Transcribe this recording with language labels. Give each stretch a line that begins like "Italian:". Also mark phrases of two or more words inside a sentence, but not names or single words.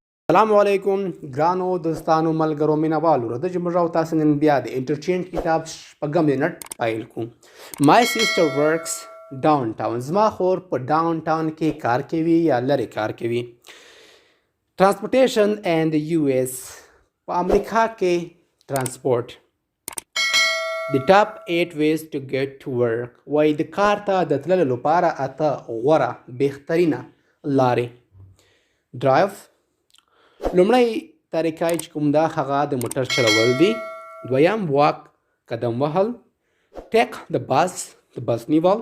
Pashto: السلام علیکم ګرانو دوستانو ملګرو مینوالو راځئ چې موږ او تاسو نن بیا د انټرچینج کتاب شپږم یونټ پیل کوو.
English: My sister works downtown.
Pashto: زما خور په ډاون ټاون کې کار کوي یا لرې کار کوي.
English: Transportation and the US
Pashto: په امریکا کې ترانسپورت.
English: The top 8 ways to get to work.
Pashto: وایي د کار ته د تللو لپاره اته غوره بهترینه لارې.
English: Drive.
Pashto: لومړی طریقه چې کوم دا هغه د موټر چلول دي. دویم واک قدم وهل. ټیک د بس نیول.